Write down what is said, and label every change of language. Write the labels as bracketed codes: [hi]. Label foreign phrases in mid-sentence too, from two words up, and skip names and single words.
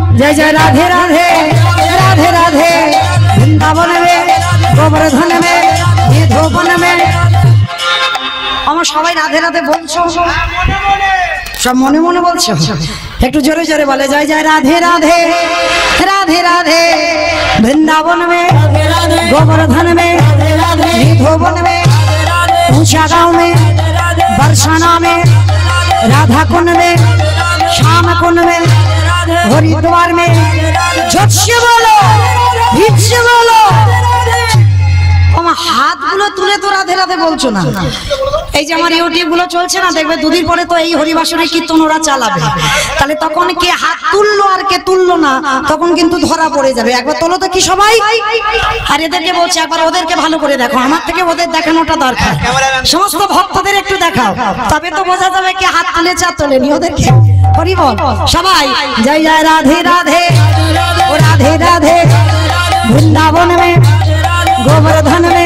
[hi] जय जय राधे राधे राधे राधे वृंदावन में गोवर्धन में धोबन में [bn] আমার সবাই রাধে রাধে বলছো সব মনে মনে বলছো একটু জোরে জোরে বলে জয় জয় রাধে রাধে [hi] राधे राधे वृंदावन में गोवर्धन में धोबन में ऊंचा गांव में बरसाना में राधा कुंड में श्याम कुंड में हरिद्वार में झट से बोलो भीत से बोलो [bn] হাতগুলো তুলে তো রাধে রাধে বলছো না এই যে আমার ইউটিউব গুলো চলছে না দেখবে দুদিন পরে তো এই হরিবাসনের কীর্তন ওরা চালাবে তাহলে তখন কে হাত তুললো আর কে তুললো না তখন কিন্তু ধরা পড়ে যাবে একবার তোলো তো কি সবাই আর এদেরকে বলছে একবার ওদেরকে ভালো করে দেখো আমার থেকে ওদের দেখানোটা দরকার সমস্ত ভক্তদের একটু দেখাও তবে তো বোঝা যাবে কে হাত তুলেছে আর তোলেনি ওদেরকে হরি বল সবাই জয় জয় রাধে রাধে ও রাধে [hi] राधे वृंदावन में गोवर्धन में